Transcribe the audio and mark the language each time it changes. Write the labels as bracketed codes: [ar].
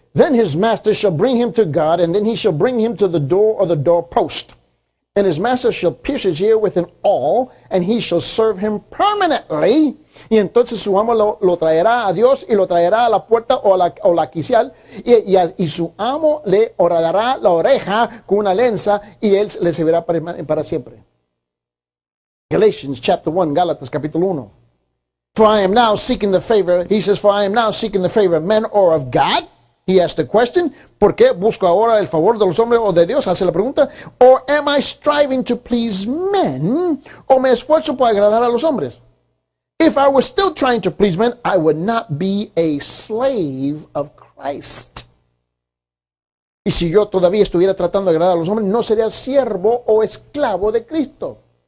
[en] Then his master shall bring him to God, and then he shall bring him to the door or the doorpost. And his master shall pierce his ear with an awl, and he shall serve him permanently. [es] Y entonces su amo lo traerá a Dios y lo traerá a la puerta o la quicial, y su amo le horadará la oreja con una lenza, y él le servirá para siempre. [en] Galatians chapter 1, [es] Gálatas capítulo 1. [en] For I am now seeking the favor, he says, for I am now seeking the favor of men or of God. He asked the question, [es] ¿por qué busco ahora el favor de los hombres o de Dios? Hace la pregunta. [en] Or am I striving to please men? [es] ¿O me esfuerzo por agradar a los hombres? [en] If I was still trying to please men, I would not be a slave of Christ. [es] Y si yo todavía estuviera tratando de agradar a los hombres, no sería siervo o esclavo de Cristo.